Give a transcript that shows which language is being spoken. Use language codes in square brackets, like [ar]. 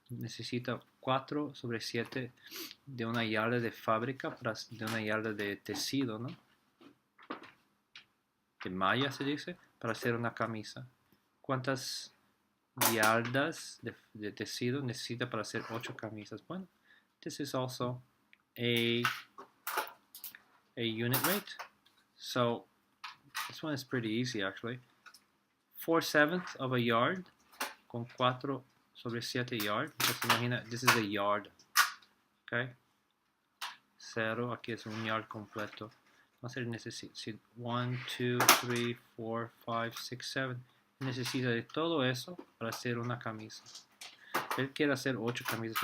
[es] Necesita 4/7 de una yarda de fábrica, de una yarda de tecido, ¿no? De malla se dice, para hacer una camisa. ¿Cuántas yardas de tecido necesita para hacer 8 camisas? [en] Bueno, this is also a unit rate. So this one is pretty easy actually. 4/7 of a yard con 4/7 yard. [es] Entonces imagina, [en] this is a yard. Okay. [es] 0, aquí es un yard completo. Entonces necesita 1, 2, 3, 4, 5, 6, 7. Necesita de todo eso para hacer una camisa. Él quiere hacer 8 camisas.